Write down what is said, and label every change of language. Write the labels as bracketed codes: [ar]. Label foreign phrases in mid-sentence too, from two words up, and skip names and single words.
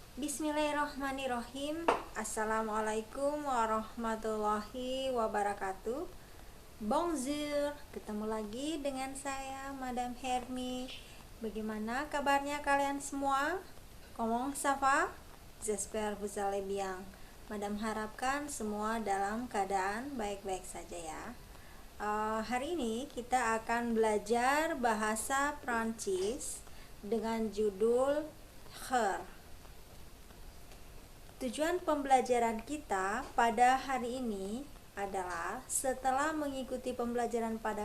[ar] بسم الله الرحمن الرحيم. السلام عليكم ورحمة الله وبركاته. [id] Bonjour, ketemu lagi dengan saya Madam Hermi. Bagaimana kabarnya kalian semua? [fr] Comment ça va? J'espère vous allez bien. [id] Madam harapkan semua dalam keadaan baik-baik saja ya. Hari ini kita akan belajar bahasa Prancis dengan judul her. Tujuan pembelajaran kita pada hari ini adalah setelah mengikuti pembelajaran pada